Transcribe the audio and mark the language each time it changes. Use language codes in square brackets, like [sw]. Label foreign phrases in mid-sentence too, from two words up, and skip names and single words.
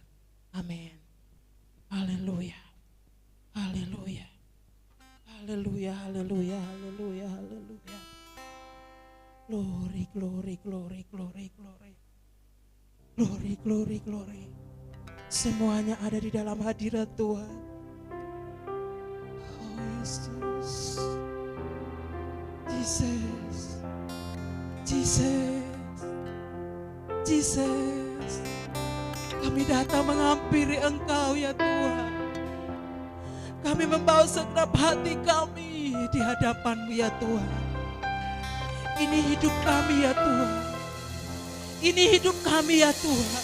[id] Amin. Haleluya. Haleluya. Haleluya, haleluya, haleluya, haleluya. [en] Glory, glory, glory, glory, glory. Glory, glory, glory. [id] Semuanya ada di dalam hadirat Tuhan. Oh Yesus. Jesus. Jesus. Jesus. Kami datang menghampiri Engkau ya Tuhan. Kami membawa segenap hati kami di hadapan-Mu ya Tuhan. Ini hidup kami ya Tuhan. Ini hidup kami ya Tuhan.